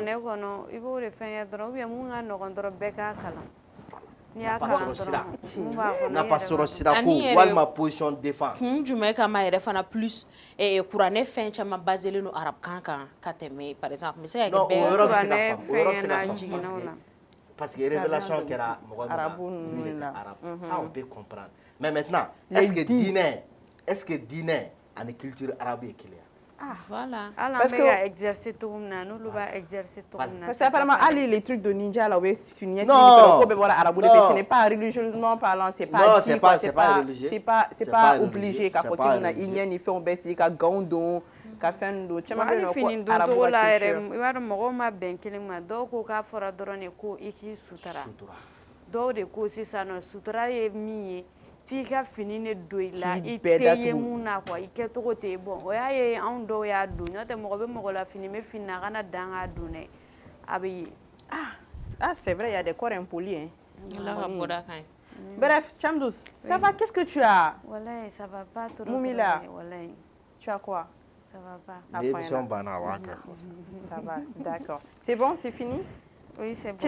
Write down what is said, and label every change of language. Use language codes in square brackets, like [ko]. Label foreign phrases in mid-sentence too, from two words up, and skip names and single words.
[bm] ne kɔnɔ i b'o de fɛn kɛ dɔrɔn [fr] ou bien [bm] mun ka nɔgɔn dɔrɔn bɛɛ k'a kalan n'i y'a kalan dɔrɔn mun b'a kɔnɔ nafa sɔrɔ sira ko walima [fr] position défense [bm] kun jumɛn kama yɛrɛ fana plus kuranɛ fɛn caman baselen don arabukan kan ka tɛmɛ [fr] par exemple [bm] n bɛ se ka kɛ bɛɛ kuranɛ fɛn ɲɛna jiginnaw la [fr] parce que révélation [bm] kɛra mɔgɔ min na [fr] arabe ça on peut comprendre mais maintenant est-ce que [bm] diinɛ ani [fr] culture arabe [bm] ye kelen ye. [fr] voilà. parce que [bm] bɛ ka exercer cogo min na n'olu b'a exercer cogo min na. [fr] parce que apparemment [bm] hali [fr] les trucs de ninja là [bm] o bɛ signer ko bɛ bɔra arabu de fɛ [fr] ce n'est pas religieusement parlant c'est pas dit quoi c'est pas obligé [bm] k'a fɔ k'i bɛna i ɲɛ ni fɛnw bɛɛ sigi ka gants don ka fɛn don caman bɛ yen nɔ ko arabu la yɛrɛ i b'a dɔn mɔgɔw ma bɛn kelen ma dɔw ko k'a fɔra dɔrɔn de ko i k'i sutura dɔw de ko sisan nɔ sutura ye min ye f'i ka fini ne don i la i tɛ ye mun na quoi i kɛcogo tɛ bon o y'a ye anw dɔw y'a don n'o tɛ mɔgɔ bɛ mɔgɔ la fini bɛ fini na a kana dan k'a don dɛ a bɛ ye. [fr] ah c'est vrai il y a des corps impolis hein. Bref, Chamdous, ça va? Qu'est-ce que tu as? Wallahi, ça va pas trop. Moumila, wallahi. Tu as quoi? Ça va pas. Ça va, d'accord. C'est bon, c'est fini? Oui, c'est bon.